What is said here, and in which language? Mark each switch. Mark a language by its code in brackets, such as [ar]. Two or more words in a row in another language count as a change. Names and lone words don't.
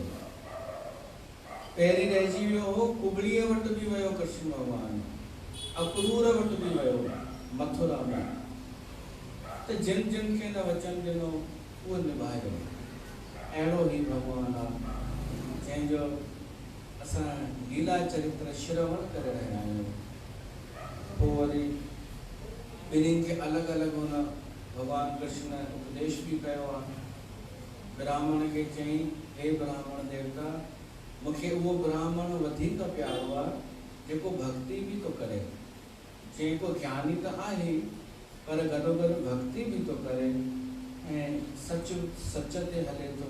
[sd] पहिरीं रहिजी वियो हो कुबड़ीअ वटि बि वियो कृष्ण भगवान, अक्रूर वटि बि वियो मथुरा में। त जिन खे न वचन ॾिनो उहो निभायो। अहिड़ो ई भॻवानु आहे जंहिंजो असां लीला चरित्र श्रवण करे रहिया आहियूं। पोइ वरी ॿिन्हिनि खे अलॻि अलॻि हुन भॻवानु कृष्ण उपदेश बि कयो आहे। ब्राह्मण खे चई, हे ब्राह्मण देवता, मूंखे उहो ब्राह्मण वधीक प्यारो आहे जेको भक्ति बि थो करे, जेको ज्ञानी त आहे पर गॾोगॾु भक्ति बि थो करे ऐं सच ते हले थो।